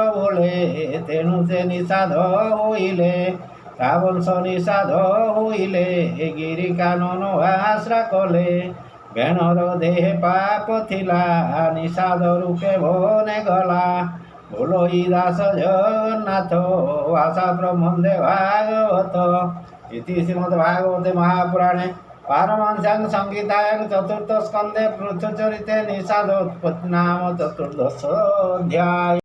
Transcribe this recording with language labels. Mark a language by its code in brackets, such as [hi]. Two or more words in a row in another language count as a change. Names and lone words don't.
[or] ବୋଲେ ତେଣୁ ସେ ନିଷାଦ ହୋଇଲେ ତା ବଂଶ ନିଷାଦ ହୋଇଲେ ଗିରି କାନନ ଆଶ୍ରା କଲେ ବେଣର ଦେହେ ପାପ ଥିଲା ନିଷାଦ ରୂପେ ବନେ ଗଲା ବୋଲୋଇ ଦାସ ଜଗନ୍ନାଥ ଭାଷା ବ୍ରହ୍ମନ୍ଦେ ଭାଗବତ [sa] ଇତି ଶ୍ରୀମଦ୍ଭାଗବତେ ମହାପୁରାଣେ पारमहंस्यां संहितायां चतुर्थ स्कंदे पृथुचरिते निषादोत्पत्ति नाम चतुर्दश अध्याय।